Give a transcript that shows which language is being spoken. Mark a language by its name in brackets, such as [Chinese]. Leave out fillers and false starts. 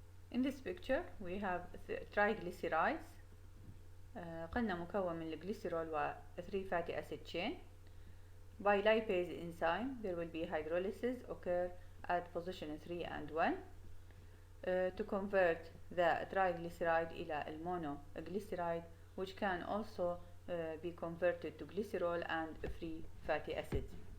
[English] In this picture we have triglycerides. [Arabic] قلنا مكون من الجليسيرول و [English] 3 fatty acid chain. By lipase enzyme there will be hydrolysis occur at position 3 and 1 to convert the triglyceride إلى monoglyceride, which can also be converted to glycerol and free fatty acids.